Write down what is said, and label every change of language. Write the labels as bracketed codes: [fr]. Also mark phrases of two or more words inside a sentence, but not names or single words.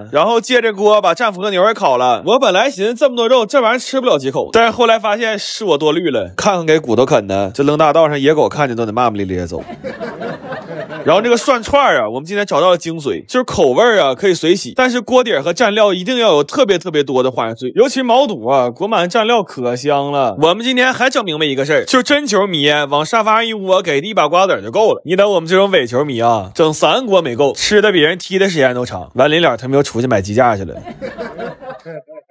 [zh] 然後借着鍋把戰斧和牛也烤了。我本來尋思這麼多肉，這玩意兒吃不了幾口，但是後來發現是我多慮了，看看給骨頭啃的，這扔大道上野狗看見都得罵骂咧咧走。然後這個涮串啊，我們今天找到了精髓，就是口味啊可以隨喜，但是鍋底和蘸料一定要有特別多的花生碎，尤其毛肚啊，裹滿蘸料可香了。我們今天還整明白一個事兒，就是真球迷往沙發上一窩，給一把瓜子就夠了。你等我們這種偽球迷啊，整3鍋沒夠，吃的比人踢的時間都長。完臨了他們又出去買雞架去了。